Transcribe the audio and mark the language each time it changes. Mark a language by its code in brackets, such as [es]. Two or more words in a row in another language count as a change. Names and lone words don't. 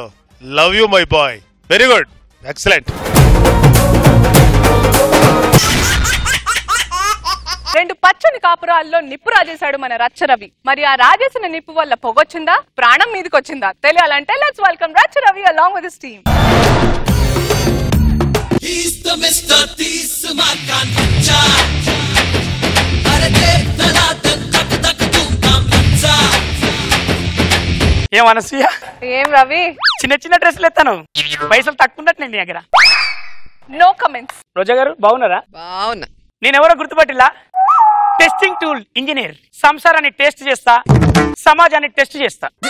[en] Love you my boy, very good, excellent. [te] 2 పచ్చని కాపురాల్లో నిప్పు రాజేశాడు మన రచ్చరవి. మరి ఆ రాజేసిన నిప్పు వల్ల పొగొచ్చిందా, ప్రాణం మీదకి వచ్చిందా తెలియాలంటే [en] let's welcome [te] రచ్చరవి [en] along with his team. He's the Mr. Tismakan Hacha. Arade talatan tak tak tum tam hacha. [te] ఏం అనసూయ? ఏం రవి? చిన్న డ్రెస్సులు ఎత్తాను, పైసలు తక్కువ ఉన్నట్టు నేను దగ్గర. [en] No comments. [te] రోజా గారు బాగున్నారా? బాగున్నా. నేనెవరో గుర్తుపట్టిలా? [en] testing tool engineer. [te] సంసారాన్ని టెస్ట్ చేస్తా, సమాజాన్ని టెస్ట్ చేస్తా.